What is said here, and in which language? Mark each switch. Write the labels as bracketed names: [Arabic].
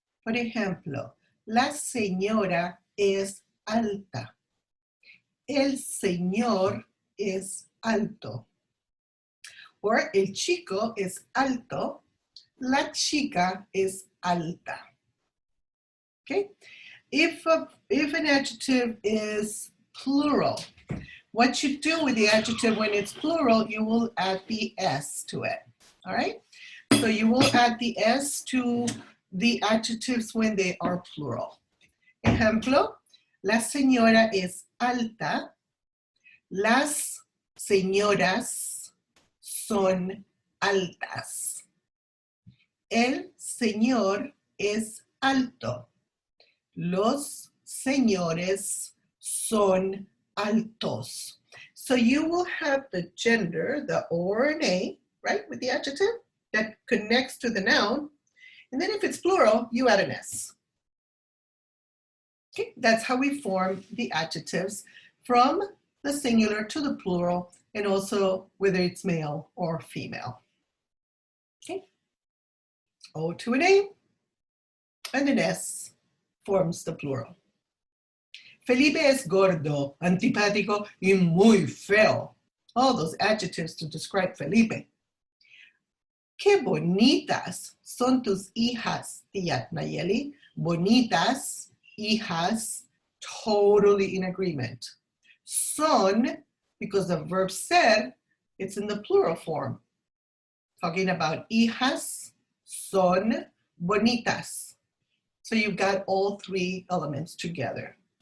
[Spanish] Por ejemplo, la señora es alta. El señor es alto. Or el chico es alto, la chica es alta. [English] Okay? If an adjective is plural, what you do with the adjective when it's plural, you will add the S to it. All right? So you will add the S to the adjectives when they are plural. [Spanish] Ejemplo, la señora es alta, las señoras son altas. El señor es alto. Los señores son altos. [English] So you will have the gender, the O or an A, right, with the adjective that connects to the noun. And then if it's plural, you add an S. Okay, that's how we form the adjectives from the singular to the plural, and also whether it's male or female. Okay. O to an A, and an S forms the plural. [Spanish] Felipe es gordo, antipático y muy feo. [English] All those adjectives to describe Felipe. [Spanish] Qué bonitas son tus hijas, tía Nayeli. [English] Bonitas, hijas, totally in agreement. Son, because the verb ser, it's in the plural form. Talking about hijas, son, bonitas. So you've got all three elements together.